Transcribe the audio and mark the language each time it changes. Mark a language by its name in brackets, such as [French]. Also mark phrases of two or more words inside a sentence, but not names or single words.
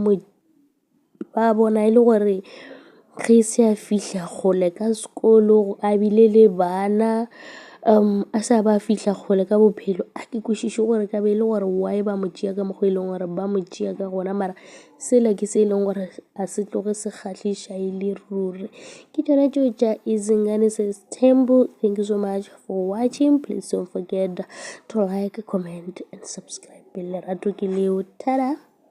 [Northern Sotho] ba bona e le gore ge se a fihla kgole ka sekolo a bile le bana a sa ba fihla kgole ka bophelo a ke kwešiše gore ka be e le gore why ba mo tšea ka mokgwa e leng gore ba mo tšea ka gona mara sela ke se e leng gore a se tloge se kgahliša e le ruri ke tšona tšeo tša Izingane Sithembu. [English] Thank you so much for watching. Please don't forget to like, comment and subscribe. [Northern Sotho] Lerato ke leo. Tada.